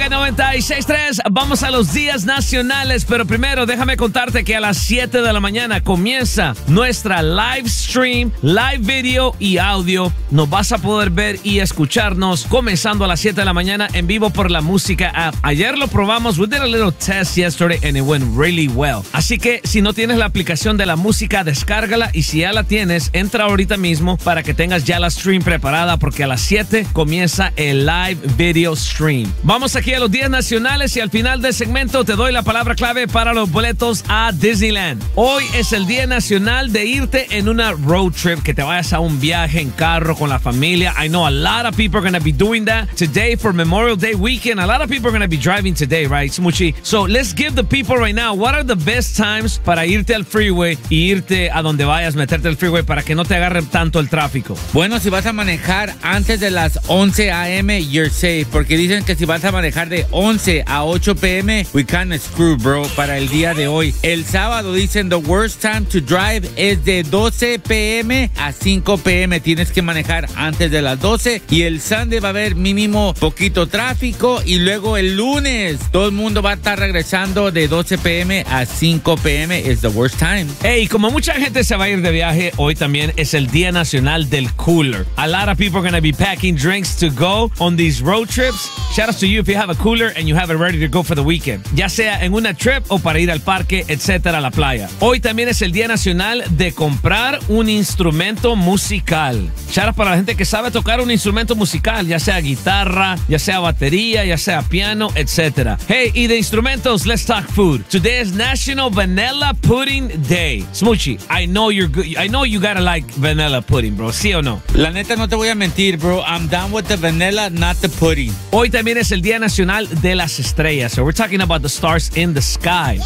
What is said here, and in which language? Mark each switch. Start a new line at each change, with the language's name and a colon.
Spanish: 96.3, vamos a los días nacionales, pero primero déjame contarte que a las 7 de la mañana comienza nuestra live stream, live video y audio. Nos vas a poder ver y escucharnos comenzando a las 7 de la mañana en vivo por la música app. Ayer lo probamos,
English: we did a little test yesterday and it went really well.
Spanish: Así que si no tienes la aplicación de la música, descárgala, y si ya la tienes, entra ahorita mismo para que tengas ya la stream preparada, porque a las 7 comienza el live video stream. Vamos aquí a los días nacionales y al final del segmento te doy la palabra clave para los boletos a Disneyland. Hoy es el día nacional de irte en una road trip, que te vayas a un viaje en carro con la familia.
English: I know a lot of people are going to be doing that today for Memorial Day weekend. A lot of people are going to be driving today, right, Smuchi? So let's give the people right now, what are the best times
Spanish: para irte al freeway y irte a donde vayas, meterte al freeway para que no te agarre tanto el tráfico? Bueno, si vas a manejar antes de las 11 a.m.,
English: you're safe,
Spanish: porque dicen que si vas a manejar de 11 a 8 p.m.,
English: we kinda screw, bro,
Spanish: para el día de hoy. El sábado dicen
English: the worst time to drive
Spanish: es de 12 p.m. a 5 p.m. Tienes que manejar antes de las 12, y el Sunday va a haber mínimo poquito tráfico, y luego el lunes todo el mundo va a estar regresando de 12 p.m.
English: a 5 p.m. is the worst time.
Spanish: Hey, como mucha gente se va a ir de viaje, hoy también es el día nacional del cooler.
English: A lot of people are gonna be packing drinks to go on these road trips. Shout out to you if you have a cooler and you have it ready to go for the weekend.
Spanish: Ya sea en una trip o para ir al parque, etcétera, a la playa. Hoy también es el día nacional de comprar un instrumento musical. Shout out para la gente que sabe tocar un instrumento musical, ya sea guitarra, ya sea batería, ya sea piano, etcétera.
English: Hey,
Spanish: y de instrumentos,
English: let's talk food. Today is National Vanilla Pudding Day. Smuchi, I know you're good. I know you gotta like vanilla pudding, bro.
Spanish: ¿Sí o no? La neta, no te voy a mentir, bro.
English: I'm down with the vanilla, not the pudding.
Spanish: Hoy también es el Día Nacional de las Estrellas.
English: So we're talking about the stars in the sky.